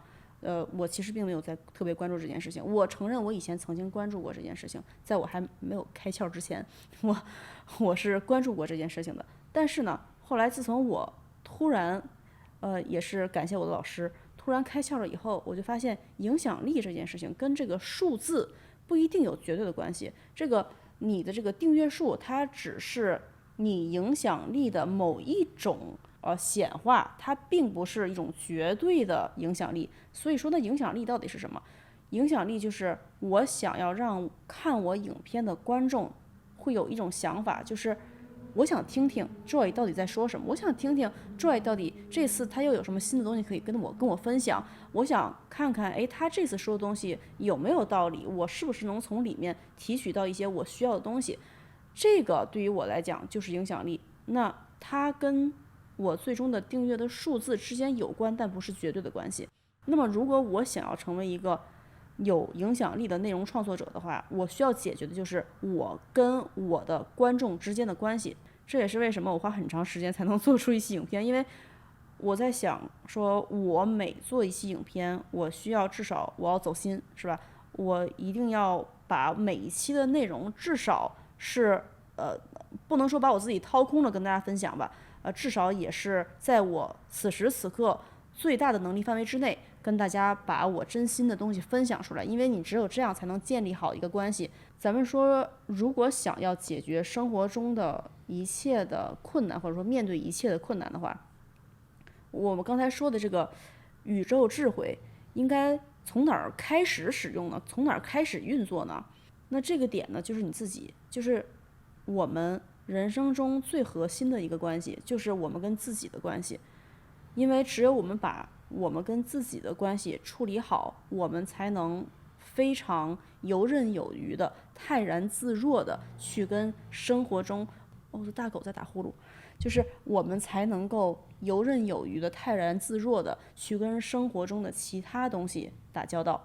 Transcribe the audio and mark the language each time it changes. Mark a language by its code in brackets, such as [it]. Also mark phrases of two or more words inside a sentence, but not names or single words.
[zh] 我其實並沒有在特別關注這件事情。我承認我以前曾經關注過這件事情，在我還沒有開竅之前，我是關注過這件事情的。但是呢，後來自從我突然，也是感謝我的老師，突然開竅了以後，我就發現影響力這件事情跟這個數字不一定有絕對的關係。這個你的這個訂閱數，它只是你影響力的某一種显化，它並不是一种绝对的影響力。所以说呢，影響力到底是什麼？影響力就是我想要让看我影片的觀眾會有一種想法，就是我想聽聽 Joy 到底在說什麼，我想聽聽 Joy 到底這次他又有什麼新的東西可以跟我分享，我想看看他這次說的東西有沒有道理，我是不是能從裡面提取到一些我需要的東西。這個對於我來講就是影響力，那它跟我最終的訂閱的數字之間有關，但不是絕對的關係。那麼如果我想要成為一個有影響力的內容創作者的話，我需要解決的就是我跟我的觀眾之間的關係。這也是為什麼我花很長時間才能做出一期影片，因為我在想說，我每做一期影片，我需要至少我要走心，是吧？我一定要把每一期的內容至少是不能说把我自己掏空了跟大家分享吧，至少也是在我此时此刻最大的能力範圍之内，跟大家把我真心的東西分享出來，因为你只有这樣才能建立好一個關係。咱們說，如果想要解決生活中的一切的困難，或者說面對一切的困難的話，我們剛才說的這個宇宙智慧應該從哪兒開始使用呢？從哪兒開始運作呢？那這個點呢，就是你自己，就是我們人生中最核心的一個關係，就是我們跟自己的關係。因為只有我們把我們跟自己的關係處理好，我們才能非常游刃有餘的、泰然自若的去跟生活中，这大狗在打呼噜，就是我們才能夠游刃有餘的、泰然自若的去跟生活中的其他東西打交道。